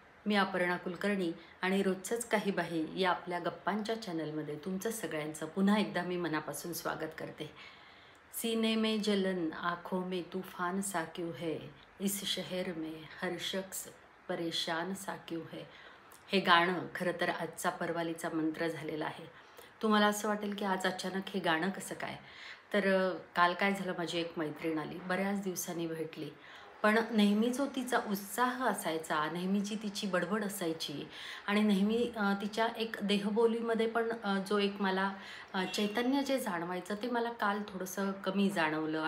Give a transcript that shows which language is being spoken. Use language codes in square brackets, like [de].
[mr] मी अपर्णा कुलकर्णी आणि रोजचंच काही बाही या आपल्या गप्पांच्या चॅनलमध्ये तुमचं सगळ्यांचं पुन्हा एकदा मी मनापासून स्वागत करते. [hi] सीने में जलन, आँखों में तूफान सा क्यों है, इस शहर में हर शख्स परेशान सा क्यों है. [mr] हे गाणं खरं तर आजचा परवालीचा मंत्र झालेला आहे. तुम्हाला असं वाटेल की आज अचानक हे गाणं कसं काय? तर काल काय झालं, माझी एक मैत्रीण आली, बऱ्याच दिवसांनी भेटली. पण नेहमी जो तिचा उत्साह असायचा, नेहमीची तिची बडबड असायची आणि नेहमी तिच्या एक देहबोलीमध्ये पण जो एक मला चैतन्य जे जाणवायचं ते मला काल थोडंसं कमी जाणवलं.